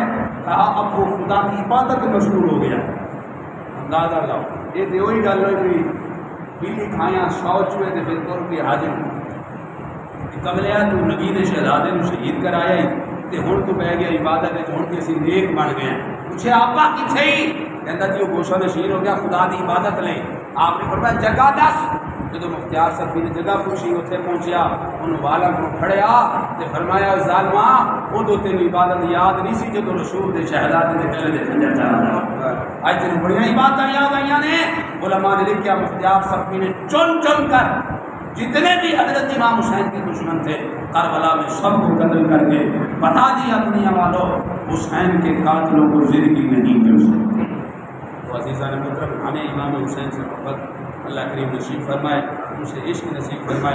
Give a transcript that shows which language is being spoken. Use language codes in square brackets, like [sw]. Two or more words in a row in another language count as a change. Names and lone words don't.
[ur] کہا اب وہ خدا کی عبادت میں مشغول ہو گیا۔ اندازہ لاؤ یہ تو وہی گل ہوئی [pa] بلی کھایا 100 چوہے تے پھر تر کے حاضر کملیا تو نبی نے شہزادے نو شہید کرایا ہی تے ہن تو پہ گیا عبادت ہے، ہن تے اسی نیک بن گئے ہیں۔ پوچھے آپا کتھے ہی؟ کہندا جی [ur] وہ گوشہ نشین ہو گیا [pa] خدا دی عبادت لے۔ آپ نے فرمایا جگہ دس۔ جدو مختار صفوی نے جگہ پوچھی اتنے پہنچیا، انہوں والا کو پھڑیا تے فرمایا ظالما ادو تینوں عبادت یاد نہیں سی جدو رسول دے شہزادے دے گلے دے تھلے چڑھا، اج تینوں بڑیاں عبادتاں یاد آئیاں نے۔ [ur] علماء نے لکھیا مختار صفوی نے چن چن کر جتنے بھی حضرت امام حسین کے دشمن تھے کربلا میں سب کو قتل کر کے بتا دیا دنیا والوں حسین کے قاتلوں کو زندگی نہیں مل سکتی۔ تو عزیزان محترم ہمیں امام حسین سے محبت اللہ کریم نصیب فرمائے، اسے عشق نصیب فرمائے۔